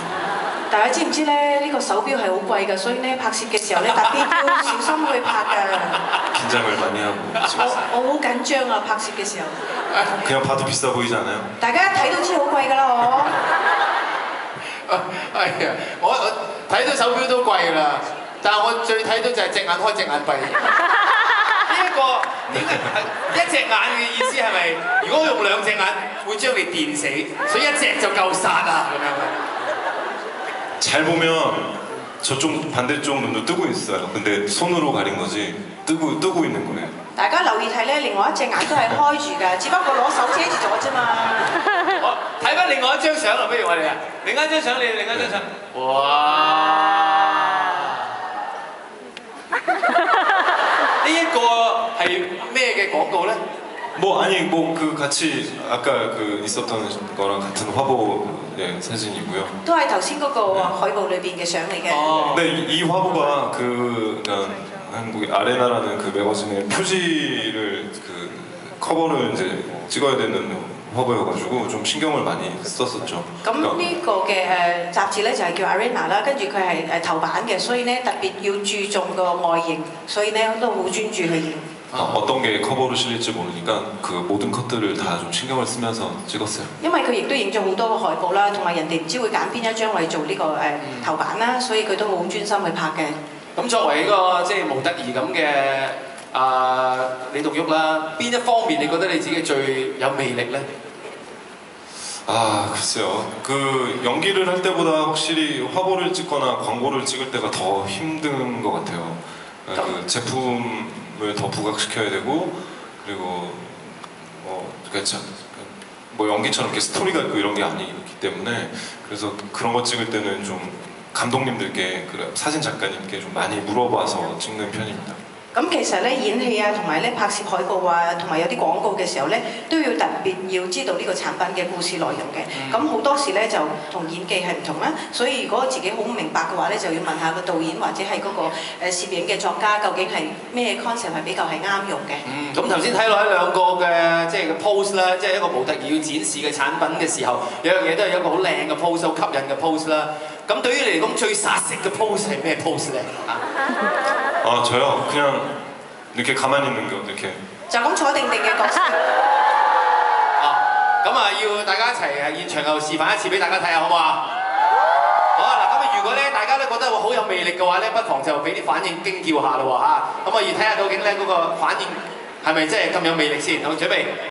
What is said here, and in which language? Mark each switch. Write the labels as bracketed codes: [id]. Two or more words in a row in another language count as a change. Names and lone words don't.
[yue] 大家知唔知咧？呢個手錶係好貴㗎，所以咧拍攝嘅時候咧特別要小心去拍㗎。 [ko] 긴장을 많이 하고 찍었어요. [yue] 我好緊張啊！拍攝嘅時候。 [ko] 그냥 봐도 비싸 보이지 않아요? [yue] 大家一睇都知好貴㗎啦，我。係啊，我睇到手錶都貴啦，但係我最睇到就係隻眼開隻眼閉。呢一個點解一隻眼嘅意思係咪？如果用2隻眼會將你電死，所以一隻就夠殺啊咁樣。 [ko] 잘 보면 저쪽 반대쪽 눈도 뜨고 있어요. 근데 손으로 가린 거지 뜨고 있는 거예요. [yue] 大家留意睇咧，另外一隻眼都係開住㗎，只不過攞手遮住咗啫嘛。我睇翻另外一張相啊，不如我哋啊，另一張相，你另一張相，哇！呢一個係咩嘅廣告咧？ [ko] 뭐 아니 뭐 그 같이 아까 그 있었던 거랑 같은 화보 사진이고요. [yue] 都係頭先嗰個海報裏邊嘅相嚟嘅。 [ko] 네, 이 화보가 그 한국의 아레나라는 그 매거진의 표지를 그 커버를 이제 찍어야 되는 화보여가지고 좀 신경을 많이 썼었죠. [yue] 咁呢個嘅雜誌咧就係叫 Arena 啦，跟住佢係頭版嘅，所以咧特別要注重個外形，所以咧都好專注去影。 [ko] 어떤 게 커버로 실릴지 모르니까 그 모든 컷들을 다 좀 신경을 쓰면서 찍었어요. [yue] 因為佢亦都影咗好多個海報啦，同埋人哋唔知會揀邊一張嚟做呢個頭版啦，所以佢都好專心去拍嘅。咁作為一個即係模特兒咁嘅李棟旭啦，邊一方面你覺得你自己最有魅力咧？ [ko] 아 글쎄요. 그 연기를 할 때보다 확실히 화보를 찍거나 광고를 찍을 때가 더 힘든 것 같아요. 그 제품을 더 부각시켜야 되고 그리고 뭐 연기처럼 이렇게 스토리가 있고 이런 게 아니기 때문에 그래서 그런 거 찍을 때는 좀 감독님들께 사진 작가님께 좀 많이 물어봐서 찍는 편입니다. [yue] 咁其實咧演戲啊，同埋咧拍攝海報啊，同埋有啲廣告嘅時候咧，都要特別要知道呢個產品嘅故事內容嘅。咁好多時咧就同演技係唔同啦，所以如果自己好唔明白嘅話咧，就要問下個導演或者係嗰個攝影嘅作家，究竟係咩 concept 係比較係啱用嘅。咁頭先睇落喺兩個嘅即係 pose 啦，即係一個模特兒要展示嘅產品嘅時候，有樣嘢都係一個好靚嘅 pose， 好吸引嘅 pose啦。咁對於你嚟講最殺食嘅 pose 係咩 pose 咧？ [ko] 아 저요? 그냥 이렇게 가만히 있는 거 이렇게. [yue] 就咁坐定定嘅角色。咁啊，要大家一齊現場又示範一次俾大家睇下，好唔好啊？果咧大家都覺得我好有魅力嘅話咧，不妨就俾啲反應驚叫下咯喎嚇。咁我要睇下究竟咧嗰個反應係咪真係咁有魅力先。好，準備。